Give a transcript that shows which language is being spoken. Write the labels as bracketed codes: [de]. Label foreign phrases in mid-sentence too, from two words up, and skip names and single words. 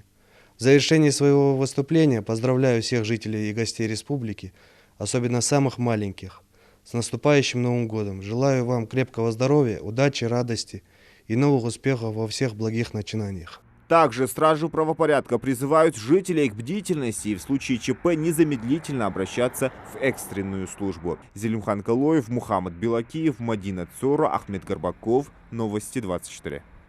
[ru] В завершении своего выступления поздравляю всех жителей и гостей республики, особенно самых маленьких, с наступающим Новым годом. Желаю вам крепкого здоровья, удачи, радости и новых успехов во всех благих начинаниях. Также стражи правопорядка призывают жителей к бдительности и в случае ЧП незамедлительно обращаться в экстренную службу. Зелимхан Калоев, Мухаммад Белакиев, Мадина Цора, Ахмед Горбаков. Новости 24.